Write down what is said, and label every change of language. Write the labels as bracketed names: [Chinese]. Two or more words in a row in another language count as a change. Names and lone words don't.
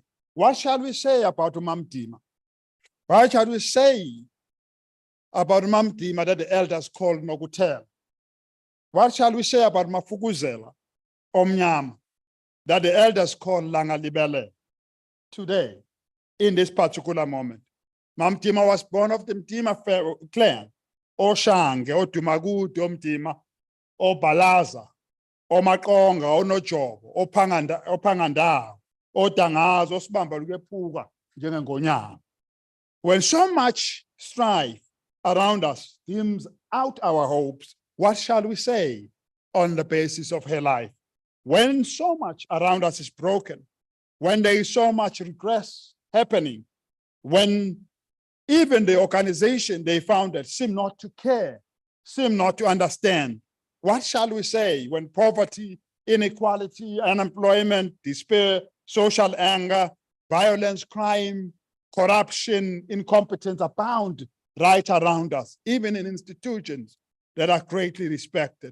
[English] What shall we say about Mamdima? What shall we say about Mamdima that the elders called Nokutel? What shall we say about Mafukuzela, Omnyama, that the elders call Langalibele? Today, in this particular moment, Mamdima was born of the Mdima clan, Oshange, Odumagudu, Omdima, Balaza, Makonga, Nojobo, Opanganda, Dangazo, Osbamba Lugepuga, Jengonyama. When so much strife around us dims out our hopes, what shall we say on the basis of her life? When so much around us is broken, when there is so much regress happening, when even the organization they founded seem not to care, seem not to understand, what shall we say when poverty, inequality, unemployment, despair, social anger, violence, crime, corruption, incompetence abound right around us, even in institutions that are greatly respected?